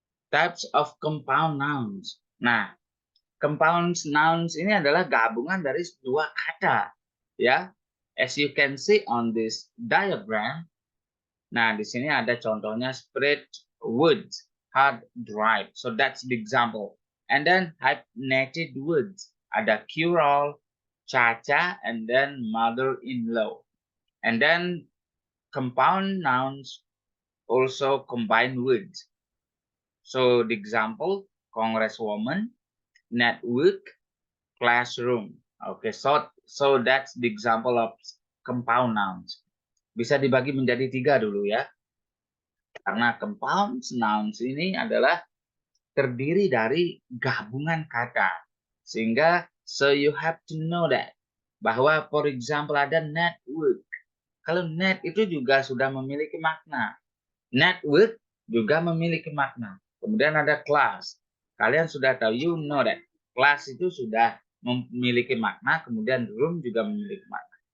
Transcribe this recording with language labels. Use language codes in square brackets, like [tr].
[en] Types of compound nouns. [id] Nah, compound nouns ini adalah gabungan dari dua kata, ya. [en] As you can see on this diagram. [id] Nah, di sini ada contohnya [en] spread words, hard drive. So that's the example. And then hyphenated words. Ada curl, Caca, and then mother-in-law. And then compound nouns also combine words. So the example, congresswoman, network, classroom. Okay, so that's the example of compound nouns. [id] Bisa dibagi menjadi 3 dulu ya. Karena compound nouns ini adalah terdiri dari gabungan kata. Sehingga so you have to know that bahwa for example ada network. Kalau net itu juga sudah memiliki makna. Network juga memiliki makna. Kemudian ada class. Kalian sudah tahu, [en] you know that. [id] Class itu sudah memiliki makna, kemudian room juga memiliki makna.